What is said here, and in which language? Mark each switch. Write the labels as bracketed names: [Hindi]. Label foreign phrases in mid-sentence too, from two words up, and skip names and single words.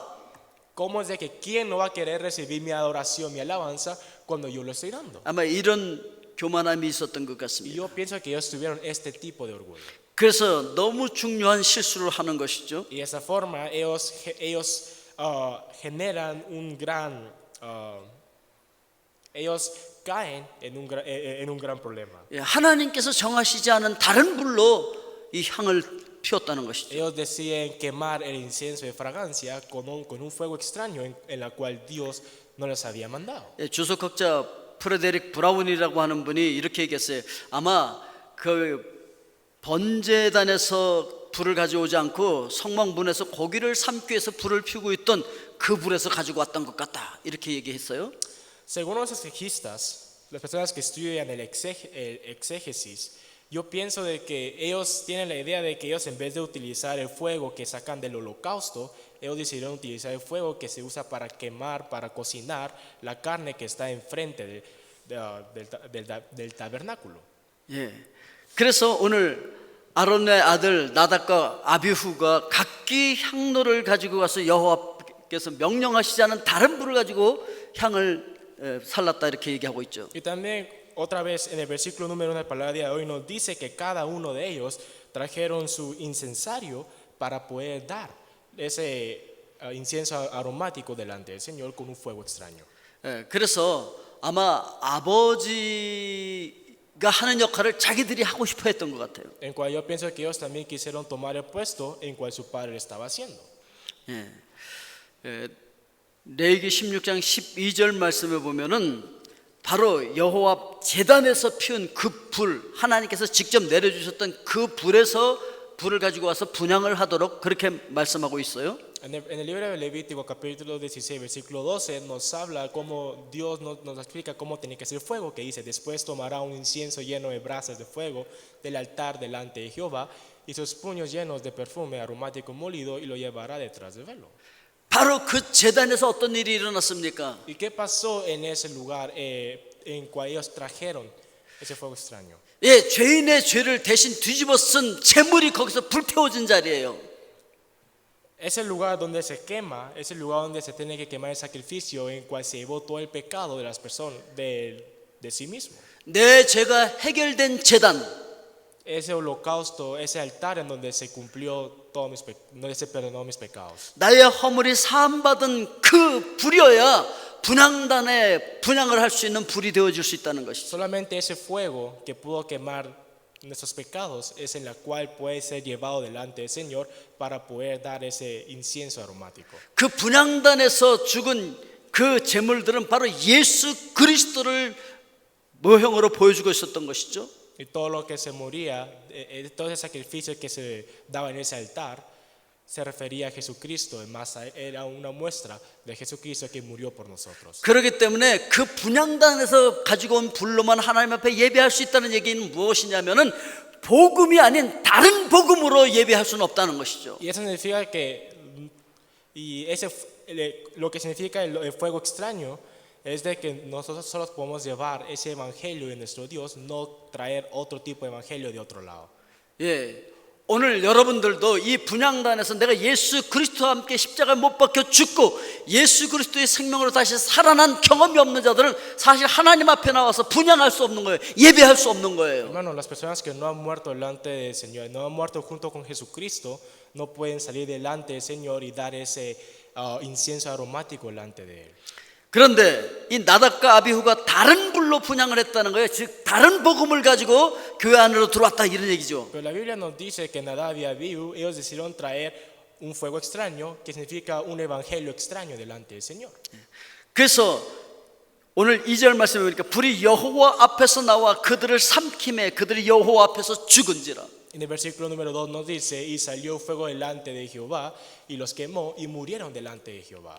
[Spanish] ¿Cómo es de que quién no va a querer recibir mi adoración, mi alabanza cuando yo lo estoy dando? [Korean] 아마 이런 교만함이 있었던 것 [Spanish] Y [Korean] 같습니다. [Spanish] yo pienso que ellos tuvieron este tipo de orgullo. [Korean] 그래서 너무 중요한 실수를 하는 것이죠. [Spanish] Y de esa forma ellos generan ellos caen en un gran problema. [Korean] 예, 하나님께서 정하시지 않은 다른 불로 이 향을 피웠다는 것이죠. [Spanish] Ellos deciden quemar el incienso de fragancia con un fuego extraño en la cual Dios no les había mandado. [Korean] 예, 주석학자 프레데릭 브라운이라고 하는 분이 이렇게 얘기했어요. 아마 그 번제단에서 불을 가져오지 않고 성막문에서 고기를 삶기 위해서 불을 피우고 있던 그 불에서 가지고 왔던 것 같다. 이렇게 얘기했어요. [Spanish] Según los exegistas, las personas que estudian el exégesis, yo pienso de que ellos tienen la idea de que ellos en vez de utilizar el fuego que sacan del holocausto, ellos decidieron utilizar el fuego que se usa para quemar, para cocinar la carne que está enfrente del tabernáculo. [Korean] 예. 그래서 오늘 아론의 아들 나답과 아비후가 각기 향로를 가지고 가서 여호와께서 명령하시지 않은 다른 불을 가지고 향을 살랐다 이렇게 얘기하고 있죠. [Spanish] Y también otra vez en el versículo número 1 de la palabra de hoy nos dice que cada uno de ellos trajeron su incensario para poder dar ese incienso aromático delante del Señor con un fuego extraño. [Korean] 예, 그래서 아마 아버지가 하는 역할을 자기들이 하고 싶어 했던 것 같아요. [Spanish] En cual yo pienso que ellos también quisieron tomar el puesto en cual su padre estaba haciendo. [Korean] 예. 레위기 16장 12절 말씀에 보면은 바로 여호와 제단에서 피운 그 불, 하나님께서 직접 내려주셨던 그 불에서 불을 가지고 와서 분향을 하도록 그렇게 말씀하고 있어요. [Spanish] En el libro de Levítico capítulo 16 versículo 12 nos habla cómo Dios nos explica cómo tiene que ser fuego, que dice: después tomará un incienso lleno de brasas de fuego del altar delante de Jehová y sus puños llenos de perfume aromático molido y lo llevará detrás del velo. [Korean] 바로 그 제단에서 어떤 일이 일어났습니까? [Spanish] ¿Y qué pasó en ese lugar en cual ellos trajeron ese fuego extraño? [Korean] 예, 죄인의 죄를 대신 뒤집어 쓴 재물이 거기서 불태워진 자리예요. [Spanish] Es el lugar donde se quema, es el lugar donde se tiene que quemar el sacrificio en cual se llevó todo el pecado de las personas, de sí mismo. [Korean] 내 죄가 해결된 제단. [Spanish] Ese holocausto, ese altar en donde se cumplió donde se perdonó mis pecados. [Korean] 나의 허물이 사함받은 그 불이어야 분향단에 분향을 할 수 있는 불이 되어질 수 있다는 것이죠. [Spanish] Solamente ese fuego que pudo quemar nuestros pecados es en la cual puede ser llevado delante del Señor para poder dar ese incienso aromático. [Korean] 그 분향단에서 죽은 그 제물들은 바로 예수 그리스도를 모형으로 보여주고 있었던 것이죠. [Spanish] Y todo lo que se moría, todo ese sacrificio que se daba en ese altar, se refería a Jesucristo. Además, era una muestra de Jesucristo que murió por nosotros. [Korean] 그렇기 때문에 그 분향단에서 가지고 온 불로만 하나님 앞에 예배할 수 있다는 얘기는 무엇이냐면은 복음이 아닌 다른 복음으로 예배할 수는 없다는 것이죠. [Spanish] Y eso significa que, lo que significa el fuego extraño es de que nosotros solo podemos llevar ese evangelio de nuestro Dios, no traer otro tipo de evangelio de otro lado. [Korean] 예, 오늘 여러분들도 이 분향단에서 내가 예수 그리스도와 함께 십자가에 못 박혀 죽고 예수 그리스도의 생명으로 다시 살아난 경험이 없는 자들은 사실 하나님 앞에 나와서 분향할 수 없는 거예요. 예배할 수 없는 거예요. [Spanish] Hermanos, las personas que no han muerto delante del Señor, no han muerto junto con Jesucristo, no pueden salir delante del Señor y dar ese incienso aromático delante de Él. [Korean] 그런데 이 나답과 아비후가 다른 불로 분향을 했다는 거예요. 즉 다른 복음을 가지고 교회 안으로 들어왔다 이런 얘기죠. [Spanish] Pero la Biblia nos dice que Nadab y Abiú, ellos decidieron traer un fuego extraño, que significa un evangelio extraño delante del Señor. [Korean] 그래서 오늘 2절 말씀에 보니까 불이 여호와 앞에서 나와 그들을 삼킴에 그들이 여호와 앞에서 죽은지라. [Spanish] En el versículo número 2 nos dice, y salió fuego delante de Jehová, y los quemó, y murieron delante de Jehová.